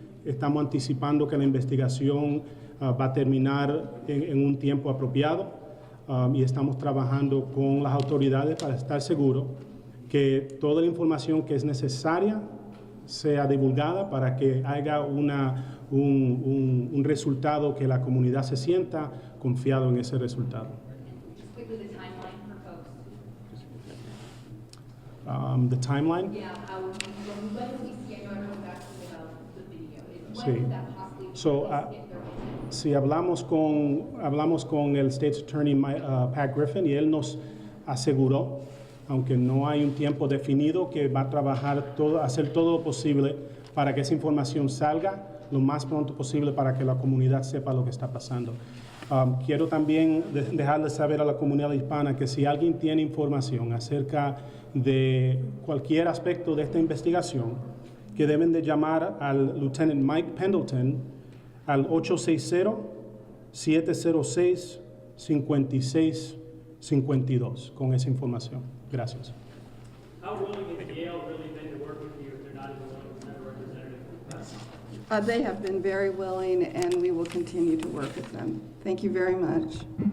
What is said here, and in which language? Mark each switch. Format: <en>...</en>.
<es>Estamos anticipando que la investigación va a terminar en un tiempo apropiado y estamos trabajando con las autoridades para estar seguros que toda la información que es necesaria sea divulgada para que haya un resultado que la comunidad se sienta confiado en ese resultado.</es> <en>Just quickly, the timeline for folks. The timeline? Yeah, when we see, I know everyone got to about the video. When</en> <es>Sí.</es> <en>would that possibly So, get their</en> <es>si hablamos con el State's Attorney Pat Griffin y él nos aseguró, aunque no hay un tiempo definido, que va a trabajar hacer todo lo posible para que esa información salga lo más pronto posible para que la comunidad sepa lo que está pasando. Quiero también dejarles saber a la comunidad hispana que si alguien tiene información acerca de cualquier aspecto de esta investigación, que deben de llamar al Lieutenant Mike Pendleton al 860-706-5652 con esa información. Gracias.</es> <en>How willing has Yale really been to work with you if they're not even willing to send a representative? They have been very willing, and we will continue to work with them. Thank you very much.</en>